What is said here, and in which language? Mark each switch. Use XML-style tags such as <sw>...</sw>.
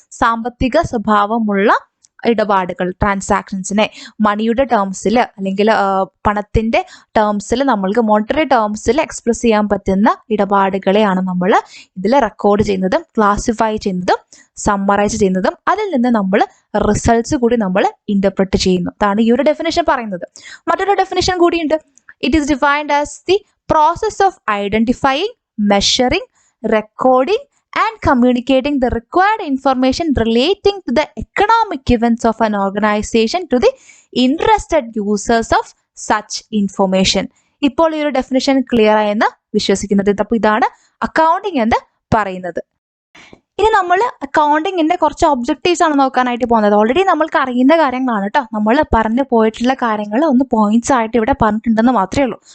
<ml>സാമ്പത്തിക സ്വഭാവമുള്ള ഇടപാടുകൾ, ട്രാൻസാക്ഷൻസിനെ മണിയുടെ ടേംസിൽ അല്ലെങ്കിൽ പണത്തിന്റെ ടേംസിൽ, നമ്മൾക്ക് മോണിറ്ററി ടേംസിൽ എക്സ്പ്രസ് ചെയ്യാൻ പറ്റുന്ന ഇടപാടുകളെയാണ് നമ്മൾ ഇതിൽ റെക്കോർഡ് ചെയ്യുന്നതും ക്ലാസിഫൈ ചെയ്യുന്നതും സമ്മറൈസ് ചെയ്യുന്നതും അതിൽ നിന്ന് നമ്മൾ റിസൾട്ട്സ് കൂടി നമ്മൾ ഇന്റർപ്രറ്റ് ചെയ്യുന്നു. അതാണ് ഈ ഒരു ഡെഫിനേഷൻ പറയുന്നത്. മറ്റൊരു ഡെഫിനേഷൻ കൂടിയുണ്ട്.</ml> <en>It is defined as the process of identifying, measuring, recording and communicating the required information relating to the economic events of an organization to the interested users of such information.</en> <ml>ഇപ്പോൾ ഈ ഒരു definition clear ആയെന്ന് വിശ്വസിക്കുന്നത്. അപ്പോൾ ഇതാണ് accounting എന്ന് പറയുന്നത്. ഇനി നമ്മൾ അക്കൗണ്ടിങ്ങിന്റെ കുറച്ച് ഒബ്ജക്റ്റീവ്സ് ആണ് നോക്കാനായിട്ട് പോകുന്നത്. ഓൾറെഡി നമ്മൾക്ക് അറിയുന്ന കാര്യങ്ങളാണ് കേട്ടോ. നമ്മൾ പറഞ്ഞു പോയിട്ടുള്ള കാര്യങ്ങൾ ഒന്ന് പോയിന്റ്സ് ആയിട്ട് ഇവിടെ പറഞ്ഞിട്ടുണ്ടെന്ന് മാത്രമേ ഉള്ളൂ.</ml>